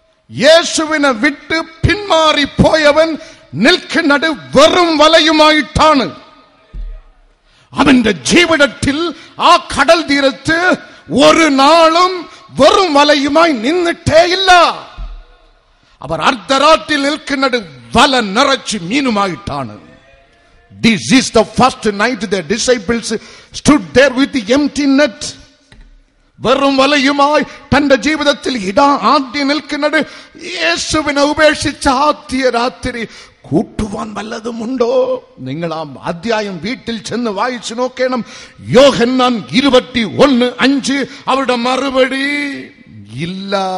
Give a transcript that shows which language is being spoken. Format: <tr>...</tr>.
<ml>യേശുവിനെ വിട്ട് പിന്മാറിപ്പോയവൻ നിൽക്കുന്നത് വെറും വലയുമായിട്ടാണ്. അവന്റെ ജീവിതത്തിൽ ആ കടൽ തീരത്ത് ഒരു നാളും വെറും വലയുമായി നിന്നിട്ടേയില്ല. അവർ അർദ്ധരാത്രിയിൽ നിൽക്കുന്നത് വല നിറച്ച് മീനുമായിട്ടാണ്.</ml> <en>This is the first night the disciples stood there with the empty net.</en> <ml>വെറും വലയുമായി തന്റെ ജീവിതത്തിൽ ആദ്യം നിൽക്കുന്നത് യേശുവിനെ ഉപേക്ഷിച്ച ആദ്യ രാത്രി. കൂട്ടുവാൻ വല്ലതുമുണ്ടോ? നിങ്ങൾ ആ അധ്യായം വീട്ടിൽ ചെന്ന് വായിച്ചു നോക്കണം. യോഹന്നാൻ 21:5 അവരുടെ മറുപടി ഇല്ല.</ml>